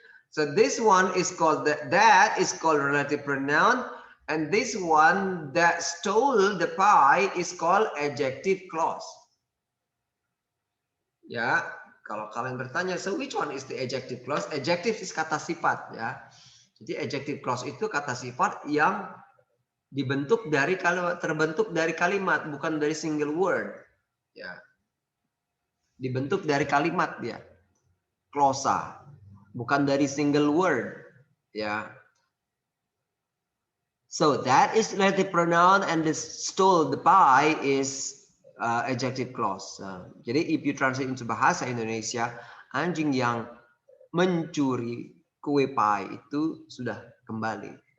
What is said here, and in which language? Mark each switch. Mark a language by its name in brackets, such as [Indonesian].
[English] So this one is called that is called relative pronoun, and this one that stole the pie is called adjective clause. [Indonesian] Ya, kalau kalian bertanya, [English] so which one is the adjective clause? Adjective is [Indonesian] kata sifat, ya. Jadi adjective clause itu kata sifat yang dibentuk dari terbentuk dari kalimat, bukan dari [English] single word, [Indonesian] ya. Dibentuk dari kalimat dia, clausa, bukan dari [English] single word, [Indonesian] ya. [English] So that is relative pronoun, and the stole the pie is adjective clause. [Indonesian] Jadi [English] if you translate into [Indonesian] bahasa Indonesia, anjing yang mencuri kue pie itu sudah kembali.